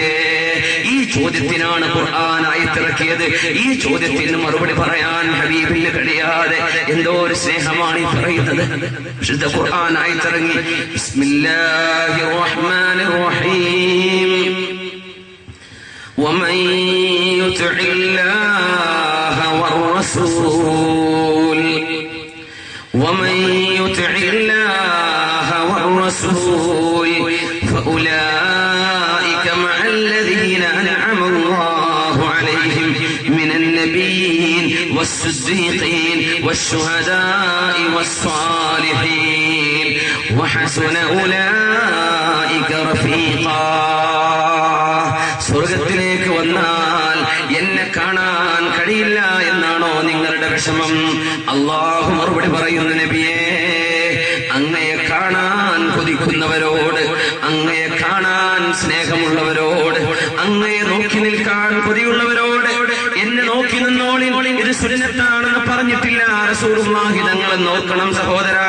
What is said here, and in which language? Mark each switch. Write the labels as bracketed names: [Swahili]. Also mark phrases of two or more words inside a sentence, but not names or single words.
[Malayalam] ഈ ചോദ്യത്തിനാണ് ഖുർആൻ ആയത്തിറക്കിയത്. ഈ ചോദ്യത്തിന് മറുപടി പറയാൻ ഹബീബിന് കഴിയാതെ എന്തോ ഒരു സ്നേഹമാണ് ഈ പറയുന്നത്. വിശുദ്ധ ഖുർആൻ ആയത്തിറങ്ങി. [Arabic] بسم الله الرحمن الرحيم. ومن يطع الله والرسول ومن يطع الله والرسول فأولئك مع الذين أنعم الله عليهم من النبيين والصديقين والشهداء والصالحين وحسن أولئك رفيقا. [Malayalam] സ്വർഗത്തിലേക്ക് വന്നാൽ എന്നെ കാണാൻ കഴിയില്ല എന്നാണോ നിങ്ങളുടെ വിഷമം? അല്ലാഹു മറുപടി പറയുന്നു, നബിയേ, അങ്ങയെ കാണാൻ കൊതിക്കുന്നവരോട്, അങ്ങയെ കാണാൻ സ്നേഹമുള്ളവരോട്, അങ്ങയെ നോക്കി നിൽക്കാൻ കൊതിയുള്ളവരോട് എന്നെ നോക്കി നിന്നോളിൻ, ഇത് സുന്നത്താണെന്ന് പറഞ്ഞിട്ടില്ല റസൂലുള്ളാഹി തങ്ങളെ നോക്കണം സഹോദരാ.